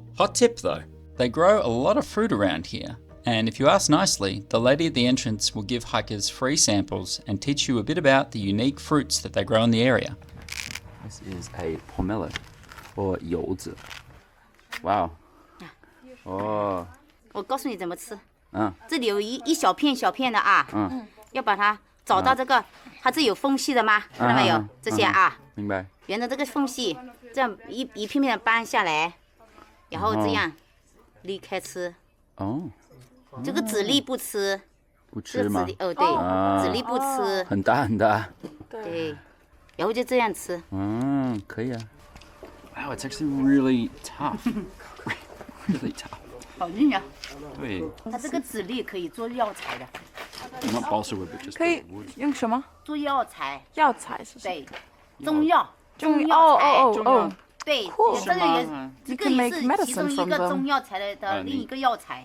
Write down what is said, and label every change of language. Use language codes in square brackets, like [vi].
[en] Hot tip though, they grow a lot of fruit around here. And if you ask nicely, the lady at the entrance will give hikers free samples and teach you a bit about the unique fruits that they grow in the area. This is a pomelo, or 柚子. Wow. 哦， [zh] 我告诉你怎么吃。这里有一小片小片的啊。要把它找到这个，它这有缝隙的吗？看到没有？这些啊。明白。沿着这个缝隙，这样一片片的掰下来，然后这样离开吃。哦。这个籽粒不吃。不吃吗？对，籽粒不吃。很大很大。对。然后就这样吃。可以啊。 [en] Wow, it's actually really tough. Really tough. [zh] 好硬啊！对。它这个籽粒可以做药材的。 [en] Not balsa wood, but just [zh] 可以用什么？做药材。药材是什么？对，中药。哦。对，这个也是其中一个中药材的另一个药材。